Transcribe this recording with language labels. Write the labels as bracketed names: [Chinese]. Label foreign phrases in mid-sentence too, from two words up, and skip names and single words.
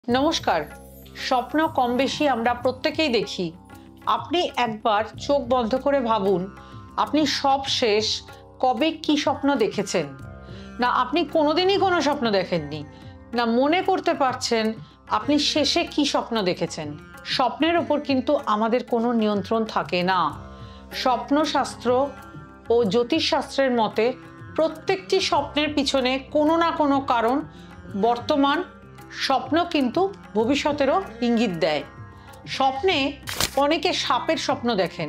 [Bangla] নমস্কার। স্বপ্ন কম বেশি আমরা প্রত্যেকেই দেখি। আপনি একবার চোখ বন্ধ করে ভাবুন আপনি সব শেষ কবে কী স্বপ্ন দেখেছেন না আপনি কোনোদিনই কোনো স্বপ্ন দেখেননি না মনে করতে পারছেন আপনি শেষে কী স্বপ্ন দেখেছেন। স্বপ্নের ওপর কিন্তু আমাদের কোনো নিয়ন্ত্রণ থাকে না। স্বপ্নশাস্ত্র ও জ্যোতিষশাস্ত্রের মতে প্রত্যেকটি স্বপ্নের পিছনে কোনো না কোনো কারণ বর্তমান স্বপ্ন কিন্তু ভবিষ্যতেরও ইঙ্গিত দেয়। স্বপ্নে অনেকে সাপের স্বপ্ন দেখেন।